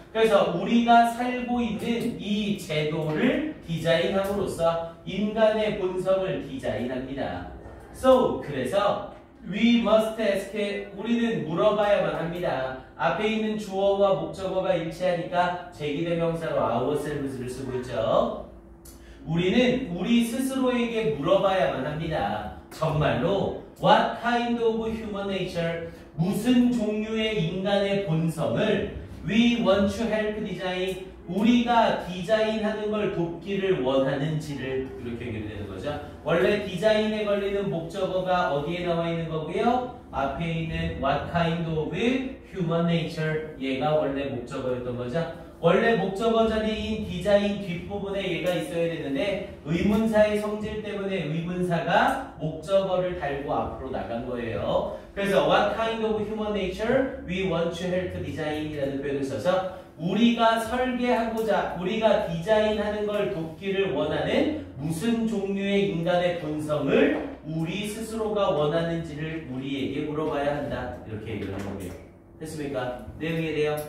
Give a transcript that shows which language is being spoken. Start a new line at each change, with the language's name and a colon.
Korean: 그래서 우리가 살고 있는 이 제도를 디자인함으로써 인간의 본성을 디자인합니다.
English: So, 그래서 we must ask,
Korean: 우리는 물어봐야만 합니다. 앞에 있는 주어와 목적어가 일치하니까 제기대명사로 ourselves를 쓰고 있죠. 우리는 우리 스스로에게 물어봐야만 합니다.
English: 정말로 What kind of human nature?
Korean: 무슨 종류의 인간의 본성을
English: We want to help design?
Korean: 우리가 디자인하는 걸 돕기를 원하는지를 이렇게 얘기되는 거죠. 원래 디자인에 걸리는 목적어가 어디에 나와 있는 거고요?
English: 앞에 있는 What kind of human nature?
Korean: 얘가 원래 목적어였던 거죠. 원래 목적어 자리인 디자인 뒷부분에 얘가 있어야 되는데 의문사의 성질 때문에 의문사가 목적어를 달고 앞으로 나간 거예요. 그래서
English: What kind of human nature we want to help design
Korean: 이라는 표현을 써서 우리가 설계하고자 우리가 디자인하는 걸 돕기를 원하는 무슨 종류의 인간의 본성을 우리 스스로가 원하는지를 우리에게 물어봐야 한다. 이렇게 얘기를 하는 거예요. 됐습니까? 내용에 대해요.